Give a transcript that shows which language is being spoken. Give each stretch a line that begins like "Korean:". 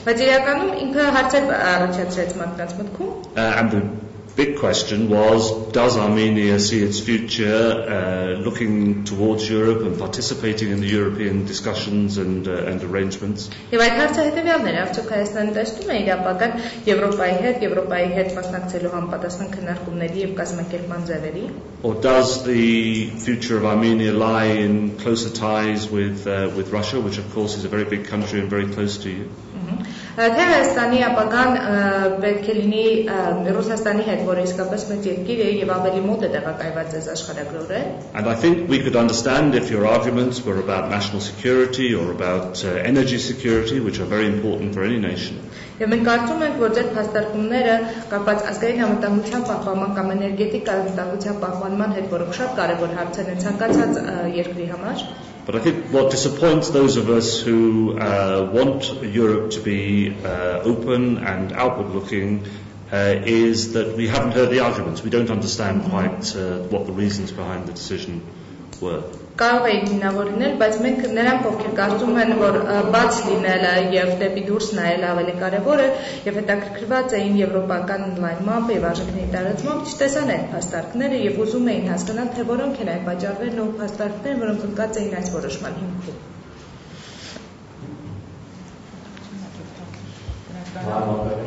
Armenian: Բայց իրականում ինքը հարցեր առաջացրեց մարդկանց մտքում.
English: And the big question was, does Armenia see its future looking towards Europe and participating in the European discussions and arrangements?
Armenian: Եվ այդ հարցը հետևյալն էր, արդյոք Հայաստանը տեսնում է իր ապագան Եվրոպայի հետ մասնակցելու համապատասխան քննարկումների եւ կազմակերպման ձևերի?
English: Or does the future of Armenia lie in closer ties with Russia, which of course is a very big country and very close to you?
Armenian: Թե Հայաստանի ապագան պետք է լինի Ռուսաստանի հետ, որը իսկապես մեծ երկիր է եւ ավելի մոտ է տեղակայված ձեզ աշխարհագրորեն.
English: And I think we could understand if your arguments were about national security or about energy security, which are very important for any nation.
Armenian: Եվ մենք կարծում ենք, որ ձեր փաստարկումները կապված ազգային անվտանգության պահպանման կամ էներգետիկ անվտանգության պահպանման հետ, որոնք շատ կարևոր հարցեր են ցանկացած երկրի համար.
English: But I think what disappoints those of us who want Europe to be open and outward-looking is that we haven't heard the arguments. We don't understand quite what the reasons behind the decision were.
Armenian: Կարող է հիմնավոր լինել, բայց մենք նրանք ովքեր կարծում են, որ բաց լինելը եւ դեպի դուրս նայելը ավելի կարեւոր է եւ հետաքրքրված էին եվրոպական ընդլայնմամբ եւ արժեքների տարածմամբ, չտեսան այդ փաստարկները եւ ուզում էին հասկանալ, թե որոնք են այն պատճառներն ու փաստարկները, որոնք ընկած էին այս որոշման հիմքում.